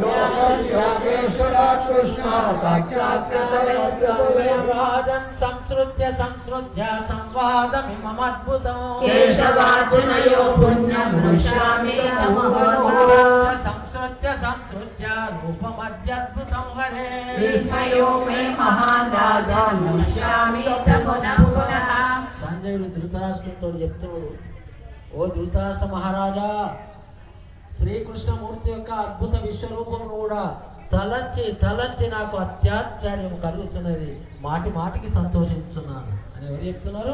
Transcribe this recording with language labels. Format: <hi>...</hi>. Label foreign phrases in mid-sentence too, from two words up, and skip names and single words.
<sa>योगेश्वरात् कृष्णात् साक्षात् राजन् संसृत्य संवादमिममद्भुतं केशवार्जुनयो पुण्यं हृष्यामि संसृत्य रूपमद्यद्भुतं हरे विस्मयो मे महान् राजन् हृष्यामि च पुनः पुनः.</sa> <te>సంజయుడు ధృతరాష్ట్రంతో చెప్తున్నాడు, ఓ ధృతరాష్ట్ర మహారాజా, శ్రీకృష్ణమూర్తి యొక్క అద్భుత విశ్వరూపం కూడా తలంచి తలంచి నాకు అత్యాశ్చర్యం కలుగుతున్నది, మాటి మాటికి సంతోషిస్తున్నాను అని ఎవరు చెప్తున్నారు?</te>